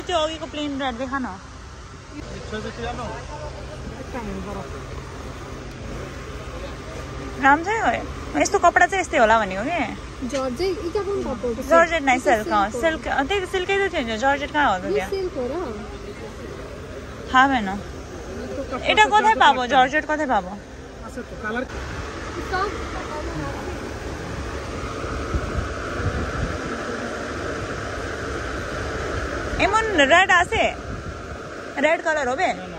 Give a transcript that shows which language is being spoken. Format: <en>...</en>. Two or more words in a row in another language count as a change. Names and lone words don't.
<ne>त्यो अघिको</ne> <en>plain red</en> <ne>देखा न. राम्रो हो यस्तो कपडा चाहिँ यस्तै होला भन्ने हो कि जर्जेट नै सिल्क. सिल्क त्यही सिल्कै त थियो नि. जर्जेट कहाँ हो त त्यहाँ थाहा भएन.</ne> <bn>এটা কোথায় পাবো জর্জেট কোথায় পাবো? এমন রেড আছে</bn> <en>red colour</en> <bn>হবে</bn>